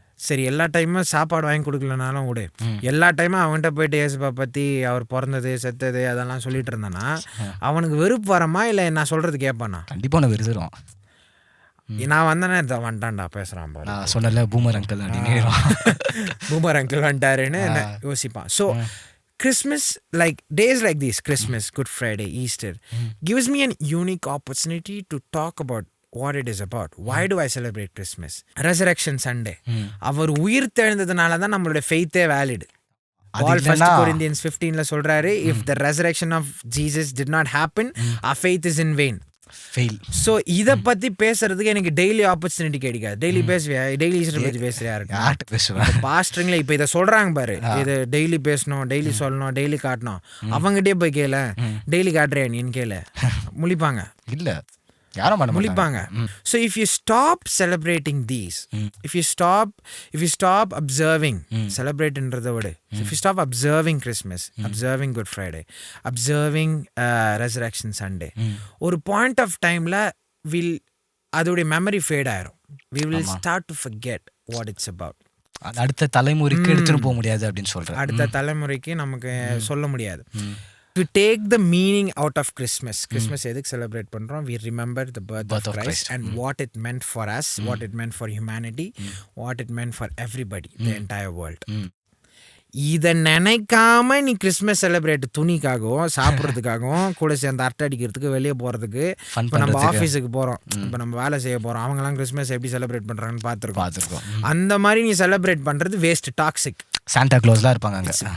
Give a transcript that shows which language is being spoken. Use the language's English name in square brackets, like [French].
[Tamil] சரி, எல்லா டைமும் சாப்பாடு வாங்கி கொடுக்கலனாலும் விடு, எல்லா டைமும் அவன்கிட்ட போயிட்டு ஏசப்பா பற்றி அவர் பிறந்தது செத்தது அதெல்லாம் சொல்லிட்டு இருந்தானா அவனுக்கு வெறுப்பு வரமா இல்லை நான் சொல்கிறது கேட்பானா? கண்டிப்பாக நான் வெறுத்துருவான். நான் வந்தேன்னா இதை வந்துட்டான்டா பேசுகிறான் பாரு, நான் சொன்னல பூமர் அங்கிள் அப்படின்னு பூமர் அங்கிள் வந்துட்டாருன்னு யோசிப்பான். [English] So Christmas, like days like these, Christmas, Good Friday, Easter, gives me an unique opportunity to talk about what it is about. Why do I celebrate Christmas? Resurrection Sunday. [Tamil] அவர் உயிர் தெழுந்ததுனால தான் நம்மளோட ஃபெய்த்தே valid. [English] Paul 1 Corinthians [Tamil] 15ல சொல்றாரு, [English] if the resurrection of Jesus did not happen, our faith is in vain. Fail. [Tamil] So இதை பற்றி பேசுறதுக்கு எனக்கு daily opportunity கிடைக்காது. Daily பேசுவியா, daily Easter பற்றி பேசுறியா யார்கிட்ட பேசுவேன்? பாஸ்டருங்களே இப்போ இதை சொல்கிறாங்க பாரு, இது டெய்லி பேசணும், டெய்லி சொல்லணும், டெய்லி காட்டணும். அவங்ககிட்டே போய் கேள, டெய்லி காட்டுறேன் நீன்னு கேள, முழிப்பாங்க. இல்லை, யாரும் முழிப்பாங்க. [English] so if you stop celebrating these, if you stop observing, [Tamil] செலிப்ரேட்ன்றதை விட, [English] if you stop observing Christmas, observing Good Friday, observing resurrection Sunday, [Tamil] ஒரு பாயிண்ட் ஆஃப் டைமில் அதோடைய மெமரி ஃபேட் ஆயிரும். [English] We will start to forget what it's about. [Tamil] அடுத்த தலைமுறைக்கு எடுத்துட்டு போக முடியாது அப்படின்னு சொல்றேன். அடுத்த தலைமுறைக்கு நமக்கு சொல்ல முடியாது. [English] To take the meaning out of Christmas. [Tamil] Christmas எதுக்கு செலிப்ரேட் பண்றோம்? [English] We remember the birth of Christ and what it meant for us, what it meant for humanity, what it meant for everybody, the entire world. [Tamil] இதை நினைக்காம நீ Christmas celebrate துணிக்காகவும் சாப்பிட்றதுக்காகவும் கூட சேர்ந்து அரட்டை அடிக்கிறதுக்கு வெளியே போகிறதுக்கு, இப்போ நம்ம ஆஃபீஸுக்கு போகிறோம், இப்போ நம்ம வேலை செய்ய போகிறோம், அவங்களாம் கிறிஸ்மஸ் எப்படி செலிப்ரேட் பண்ணுறாங்கன்னு பார்த்துருக்கோம். அந்த மாதிரி நீ செலிப்ரேட் பண்ணுறது வேஸ்ட், டாக்ஸிக். சாண்டா கிளாஸ்லாம் இருப்பாங்க அங்கே.